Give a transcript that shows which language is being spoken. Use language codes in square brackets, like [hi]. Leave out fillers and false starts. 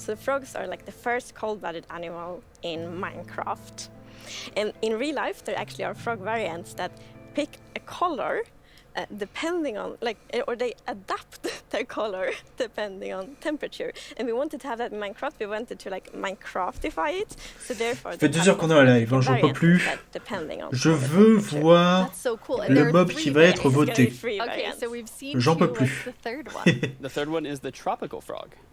[en] So the frogs are like the first cold-blooded animal in Minecraft. And in real life, there actually are frog variants that pick a color depending on, or they adapt their color depending on temperature. And we wanted to have that in Minecraft. We wanted to Minecraftify it. So therefore, [fr] Ça fait 2 heures qu'on est en live, hein, j'en peux plus. Je veux voir le mob qui va être voté. [en] Okay, so we've seen [fr] J'en peux plus. [en] The third one is the tropical frog.